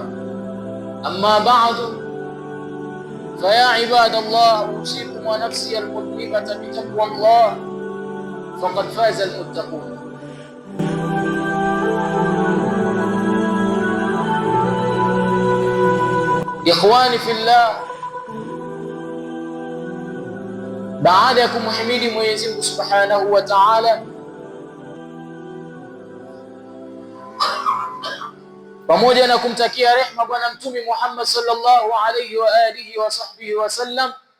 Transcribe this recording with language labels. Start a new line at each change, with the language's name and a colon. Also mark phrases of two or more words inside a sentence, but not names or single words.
Arabic: أما بعد، فيا عباد الله، أوصيكم ونفسي المذنبة بتقوى الله، فقد فاز المتقون. إخواني في الله,
Swahili: baada ya kumhimidi Mwenyezi Mungu
Arabic: سبحانه وتعالى,
Swahili: pamoja na kumtakia rehma Bwana Mtume Muhammad
Arabic: صلى الله عليه وعلى آله وصحبه وسلم,